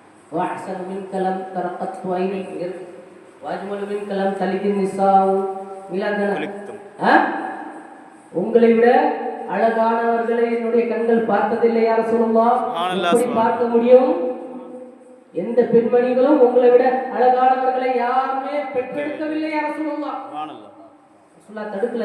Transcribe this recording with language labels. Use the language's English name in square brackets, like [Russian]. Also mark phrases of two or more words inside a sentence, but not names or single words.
[Arabic] وأحسن منك لم ترقت عيني وأجمل منك لم تلد النساء [Tamil] உங்களை விட அழகானவர்களை என்னுடைய கண்கள் பார்த்ததில்லை [Arabic] يا رسول الله. [Tamil] எப்படி பார்க்க முடியும்? எந்த பெண்மணிகளும் உங்களை விட அழகானவர்களை யாருமே பெற்றெடுக்கவில்லை [Arabic] يا رسول الله. [Tamil] ரசூலுல்லாஹ் தடுக்கல.